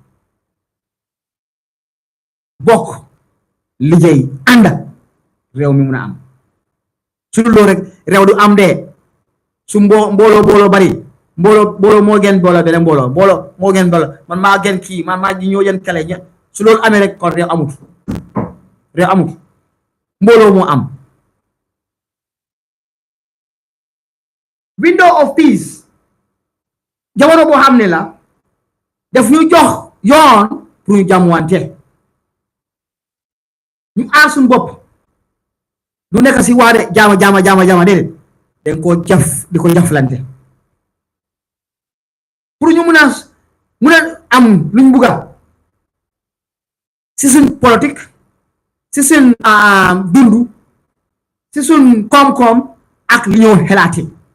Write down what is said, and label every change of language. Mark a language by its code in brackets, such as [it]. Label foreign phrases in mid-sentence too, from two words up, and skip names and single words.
[wo] bokk liggéey ànd réew mi mun a am su loolu rek réew du am de su mbooloo bari mbooloo moo gën mbooloo beneen mbooloo moo gën mbooloo man maa gën kii man maa ñoo gën kale su loolu amee rek kon réew amut mbooloo moo am [en] window of peace [wo] jamono boo xam ne la daf ñu jox yoon pour ñu jàmmwante ñu aar suñu bopp du nekk si waa de jaama déedéet dañ koo jaf di ko jaflante pour ñu mun a am luñ bugga si suñ politique si suñ dundu si suñ koom-koom ak li ñoo xelaati